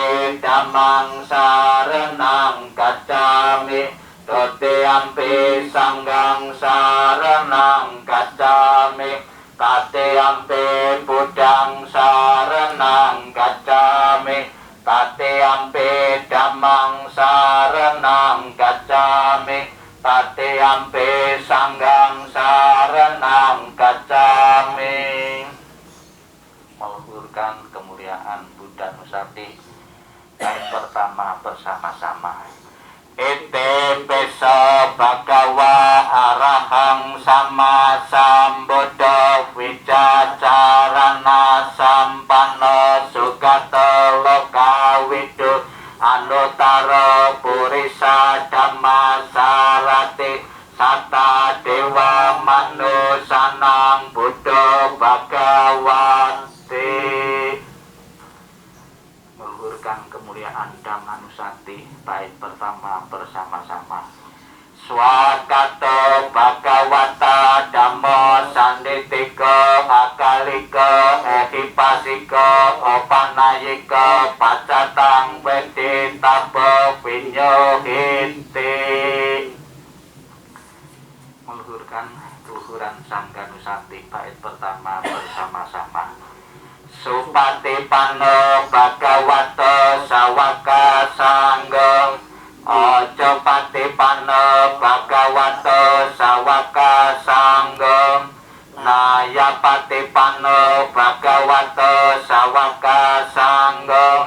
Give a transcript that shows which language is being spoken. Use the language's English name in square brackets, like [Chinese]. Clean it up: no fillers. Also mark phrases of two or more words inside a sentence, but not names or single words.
[Pali] Dhammang saranang gacchami, Totiyampi Sanghang saranang gacchami, Tatiyampi Buddhang saranang gacchami, Tatiyampi Dhammang saranang gacchami, Tatiyampi Sanghang saranang gacchami. [Indonesian] Meluhurkan kemuliaan Buddha Nusati. Bait pertama bersama-sama. [Pali] Ite peso bhagawa arahang sama sambuddha wicacarana sampanno sugato lokawidu anutara purisa dhamma sarati sata dewa manusanang buddha bhagawati. [Indonesian] Meluhurkan kemuliaan Dhammanusati. Bait pertama bersama-sama. [Pali] Swakato bhagawata dhammo sanditiko akaliko ehipasiko opanayiko pacatang weditabo vinyohiti. [Indonesian] Meluhurkan keluhuran Sangga Nusati. Bait pertama bersama-sama. [Pali] Supatipanno bhagavato sawaka sanghang, ojo patipanno bhagavato sawaka sanghang, naya patipanno bhagavato sawaka sanghang,